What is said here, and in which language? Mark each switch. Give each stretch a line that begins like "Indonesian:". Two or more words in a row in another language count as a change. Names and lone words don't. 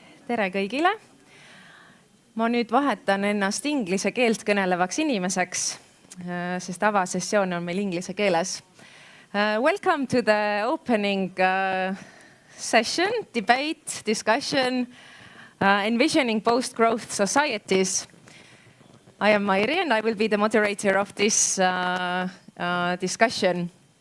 Estonian: tere kõigile! Ma nüüd vahetan ennast inglise keelt kõnelevaks inimeseks, sest avasessioon on meil inglise keeles.
English: Welcome to the opening session, debate, discussion, envisioning post-growth societies. I am Mairi and I will be the moderator of this discussion.